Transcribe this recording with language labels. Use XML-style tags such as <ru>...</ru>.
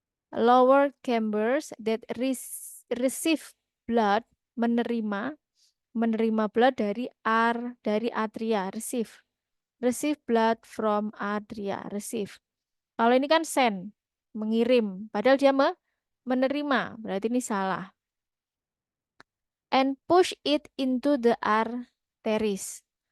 <en>Lower chambers that receive blood,</en> <id>menerima blood dari atria,</id> <en>receive blood from atria, receive.</en> <id>Kalau ini kan send, mengirim, padahal dia menerima, berarti ini salah.</id> <en>And push it into the arteries.</en>